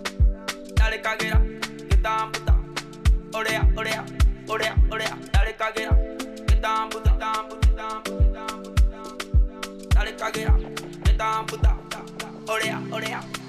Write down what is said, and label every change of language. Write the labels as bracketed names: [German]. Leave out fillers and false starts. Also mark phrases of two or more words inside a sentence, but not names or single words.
[Spanish] Dale caguera, [English] get down, [Spanish] puta. Orea, orea, orea, orea. Dale caguera, [English] get down, puta, down, down, down. [Spanish] Dale caguera, [English] get down, [Spanish] puta. Orea, orea.